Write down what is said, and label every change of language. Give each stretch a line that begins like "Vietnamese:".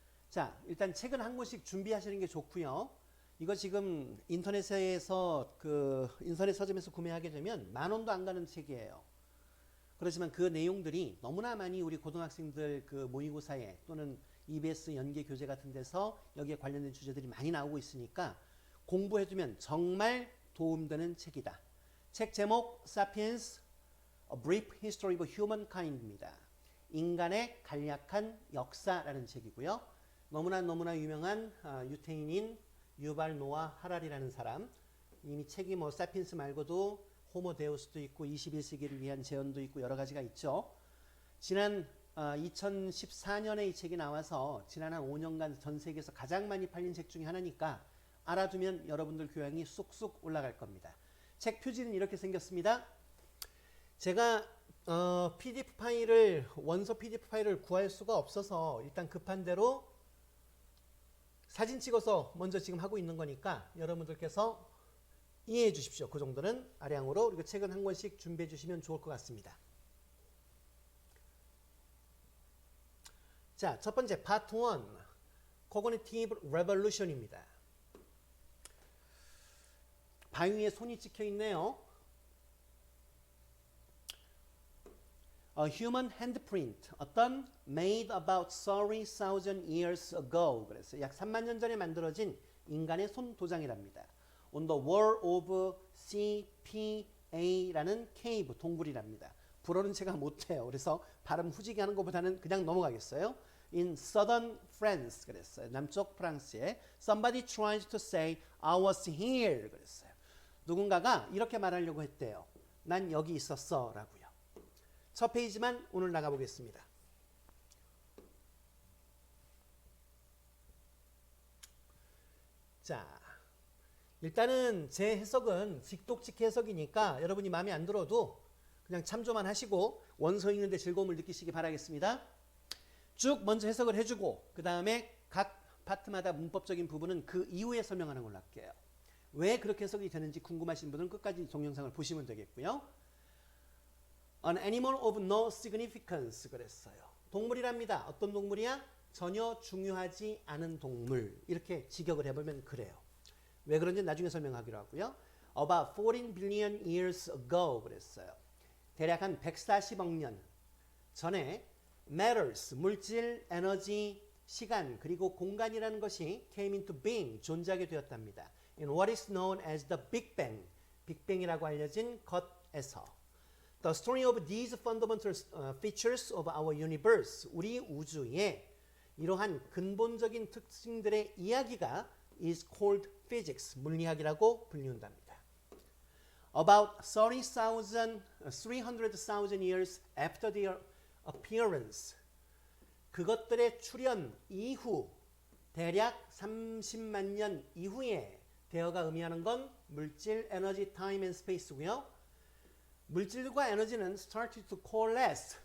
Korean: 자, 일단 책은 한 권씩 준비하시는 게 좋고요. 이거 지금 인터넷에서 인터넷 서점에서 구매하게 되면 10,000원도 안 가는 책이에요. 그렇지만 그 내용들이 너무나 많이 우리 고등학생들 모의고사에 또는 EBS 연계 교재 같은 데서 여기에 관련된 주제들이 많이 나오고 있으니까 공부해두면 정말 도움되는 책이다. 책 제목 사피엔스 A Brief History of Humankind입니다. 인간의 간략한 역사라는 책이고요. 너무나 유명한 유태인인 유발 노아 하라리라는 사람, 이미 책이 사피엔스 말고도 호모 데우스도 있고 21세기를 위한 재현도 있고 여러 가지가 있죠. 지난 2014년에 이 책이 나와서 지난 한 5년간 전 세계에서 가장 많이 팔린 책 중에 하나니까 알아두면 여러분들 교양이 쑥쑥 올라갈 겁니다. 책 표지는 이렇게 생겼습니다. 제가 원서 PDF 파일을 구할 수가 없어서 일단 급한 대로 사진 찍어서 먼저 지금 하고 있는 거니까 여러분들께서 이해해 주십시오. 그 정도는 아량으로. 그리고 책은 한 권씩 준비해 주시면 좋을 것 같습니다. 자, 첫 번째 파트 1 Cognitive Revolution입니다. 바위 위에 손이 찍혀 있네요.
English: A human handprint,
Korean: 어떤
English: made about 30,000 years ago.
Korean: 그래서 약 3만 년 전에 만들어진 인간의 손 도장이랍니다.
English: On the wall of CPA라는 cave,
Korean: 동굴이랍니다. 불어는 제가 못해요. 그래서 발음 후지게 하는 것보다는 그냥 넘어가겠어요.
English: In southern France,
Korean: 그랬어요. 남쪽 프랑스에
English: somebody tried to say I was here.
Korean: 그랬어요. 누군가가 이렇게 말하려고 했대요. 난 여기 있었어 라고요. 첫 페이지만 오늘 나가보겠습니다. 자, 일단은 제 해석은 직독직 해석이니까 여러분이 마음에 안 들어도 그냥 참조만 하시고 원서 읽는데 즐거움을 느끼시기 바라겠습니다. 쭉 먼저 해석을 해주고 그 다음에 각 파트마다 문법적인 부분은 그 이후에 설명하는 걸로 할게요. 왜 그렇게 해석이 되는지 궁금하신 분은 끝까지 동영상을 보시면 되겠고요.
English: An animal of no significance
Korean: 그랬어요. 동물이랍니다. 어떤 동물이야? 전혀 중요하지 않은 동물. 이렇게 직역을 해보면 그래요. 왜 그런지 나중에 설명하기로 하고요.
English: About 14 billion years ago
Korean: 그랬어요. 대략 한 140억 년 전에 matters, 물질, 에너지, 시간, 그리고 공간이라는 것이
English: came into being,
Korean: 존재하게 되었답니다.
English: In what is known as the Big Bang,
Korean: 빅뱅이라고 알려진 것에서
English: The story of these fundamental features of our universe,
Korean: 우리 우주의 이러한 근본적인 특징들의 이야기가
English: is called physics,
Korean: 물리학이라고 불리운답니다.
English: About 300,000 years after their appearance,
Korean: 그것들의 출현 이후 대략 30만 년 이후에 되어가 의미하는 건 물질, 에너지,
English: time and space
Korean: 고요. 물질과 에너지는
English: started to coalesce.